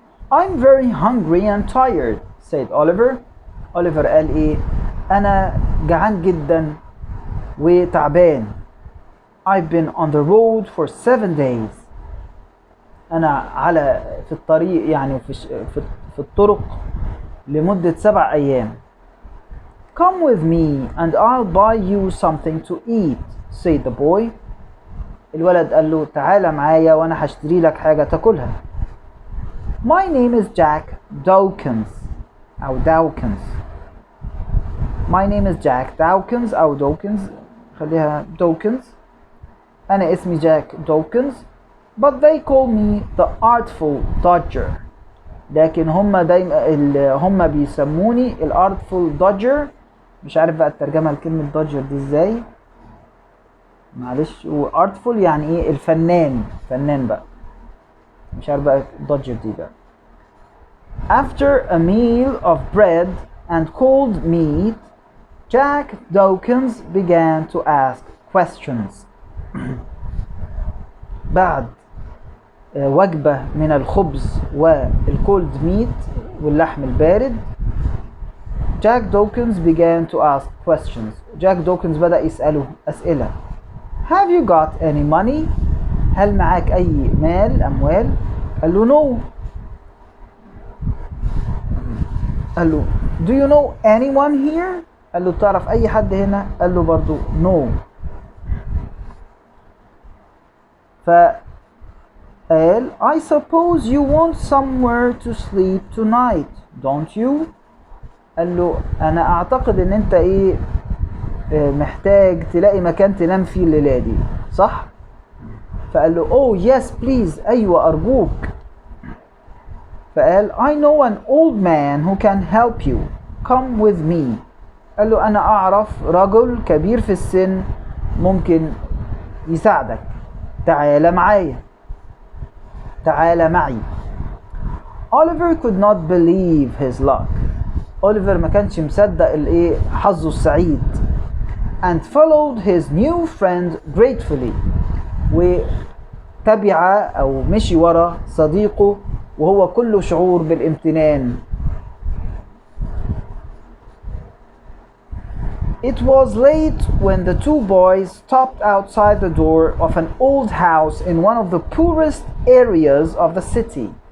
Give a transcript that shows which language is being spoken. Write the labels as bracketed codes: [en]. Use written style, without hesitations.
[en] I'm very hungry and tired, said Oliver. [ar] Oliver قال ايه؟ انا جعان جدا وتعبان. [en] I've been on the road for 7 days. [ar] انا في الطريق، يعني في الطرق لمدة 7 ايام. [en] Come with me and I'll buy you something to eat, said the boy. [ar] الولد قال له تعالى معايا وانا هشتري لك حاجة تاكلها. [en] My name is Jack Dawkins أو Dawkins. My name is Jack Dawkins أو Dawkins، خليها Dawkins. [ar] أنا اسمي جاك Dawkins. [en] But they call me the Artful Dodger. [ar] لكن هم بيسموني ال Artful Dodger. مش عارف بقى الترجمة لكلمة Dodger دي ازاي، معلش. و Artful يعني ايه؟ فنان بقى، مش عارف بقى Dodger دي بقى. [en] After a meal of bread and cold meat, Jack Dawkins began to ask questions. [ar] بعد وجبة من الخبز والكولد ميت واللحم البارد، [en] Jack Dawkins began to ask questions. [ar] Jack Dawkins بدأ يسأله أسئلة. [en] Have you got any money؟ [ar] هل معاك أي أموال؟ قال له no. قال له [en] do you know anyone here؟ [ar] قال له تعرف أي حد هنا؟ قال له برضو no. فقال [en] I suppose you want somewhere to sleep tonight, don't you؟ [ar] قال له أنا أعتقد إن أنت محتاج تلاقي مكان تنام فيه الليلة دي، صح؟ فقال له [en] oh yes please، [ar] أيوة أرجوك. [en] فقال I know an old man who can help you, come with me. [ar] قال له أنا أعرف رجل كبير في السن ممكن يساعدك، تعال معايا، تعال معي. [en] Oliver could not believe his luck. [ar] أوليفر ما كانش مصدق الايه حظه السعيد. [en] And followed his new friend gratefully. [ar] وتبع أو مشي ورا صديقه وهو كله شعور بالامتنان. [en] It was late when the two boys stopped outside the door of an old house in one of the poorest areas of the city.